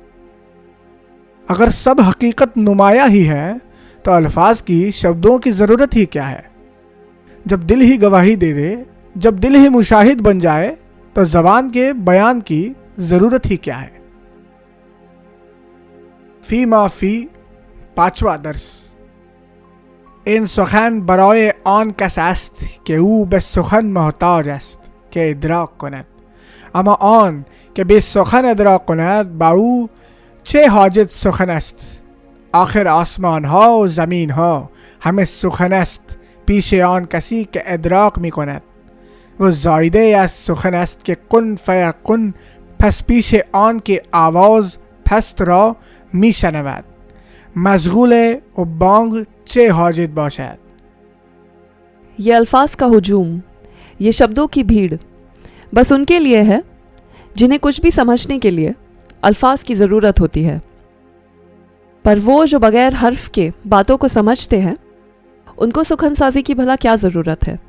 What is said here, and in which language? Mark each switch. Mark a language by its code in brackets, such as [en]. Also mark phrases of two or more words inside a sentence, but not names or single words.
[ur] اگر سب حقیقت نمایاں ہی ہے تو الفاظ کی، شبدوں کی ضرورت ہی کیا ہے؟ جب دل ہی گواہی دے دے، جب دل ہی مشاہد بن جائے تو زبان کے بیان کی ضرورت ہی کیا ہے؟ فی ما فی 5واں درس۔ [fa] این سخن برای آن کس است که او به سخن محتاج است که ادراک کند، اما آن که به سخن ادراک کند با او چه حاجت سخن است؟ آخر آسمان ها و زمین ها همه سخن است پیش آن کسی که ادراک می کند، و زایده از سخن است که [ar] کن فیکن، [fa] پس پیش آن که آواز پست را می شنود مشغول و بانگ چه حاجت باشد۔ [ur] یہ الفاظ کا ہجوم، یہ شبدوں کی بھیڑ بس ان کے لیے ہے جنہیں کچھ بھی سمجھنے کے لیے الفاظ کی ضرورت ہوتی ہے، پر وہ جو بغیر حرف کے باتوں کو سمجھتے ہیں، ان کو سخن سازی کی بھلا کیا ضرورت ہے؟